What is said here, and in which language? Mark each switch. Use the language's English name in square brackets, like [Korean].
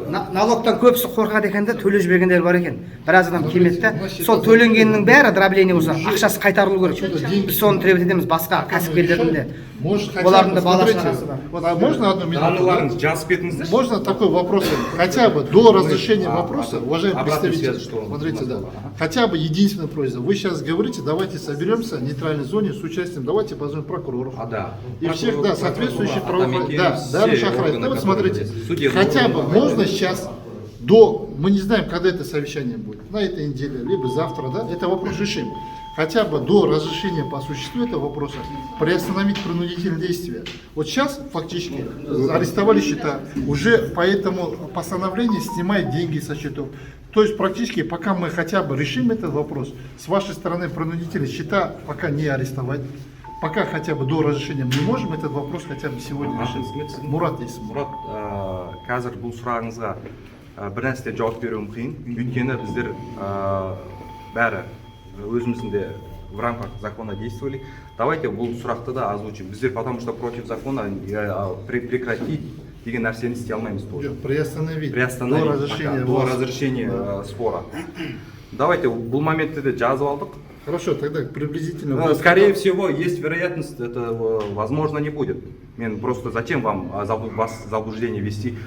[Kazakh] Налогтан көбісі қорқады екен де төлей жібергендер бар екен. Біраз адам келмеді де. Сол төленгеннің бәрі дробление болса, ақшасы қайтарылу керек. Біз соны требовать етеміз басқа кәсіпкерлердің де. Олардың да бала шағасы бар. [Russian] Вот, а можно одну минуту? [Kazakh] жазып кетіңіздерші. [Russian] Можно такой вопрос? Хотя бы до разрешения вопроса, уважаемый представитель, смотрите, да, хотя бы единственная просьба. Вы сейчас говорите, давайте соберемся в нейтральной зоне с участием, давайте позвоним прокуроров. Да. И всех, да, соответствующих правоохранителей. Да, Шахрай, да, вот смотрите, хотя бы можно сейчас до, мы не знаем, когда это совещание будет, на этой неделе, либо завтра, да, это вопрос решим. Хотя бы до разрешения по существу этого вопроса приостановить принудительные действия. Вот сейчас фактически арестовали счета, уже по этому постановлению снимают деньги со счетов. То есть практически пока мы хотя бы решим этот вопрос, с вашей стороны принудительные счета пока не арестовать. Пока хотя бы до разрешения мы можем этот вопрос хотя бы сегодня решить. Мурат есть. [Kazakh] Мурат, қазір бұл сұрағыңызға бір нәрсе жауап беруім қиын. Өйткені біздер бәрі өзіміздің де [Russian] в рамках закона действовали. Давайте [Kazakh] бұл сұрақты да озвучим. Біздер [Russian] потому что против закона прекратить [Kazakh] деген нәрсені істей алмаймыз тоже. [Russian] Приостановить. До разрешения спора. Давайте [Kazakh] бұл моментті де жазып алдық. [Russian] Хорошо, тогда приблизительно. Скорее всего, есть вероятность, это возможно не будет. [Kazakh] Мен [Russian] просто зачем вам вас в заблуждение вести?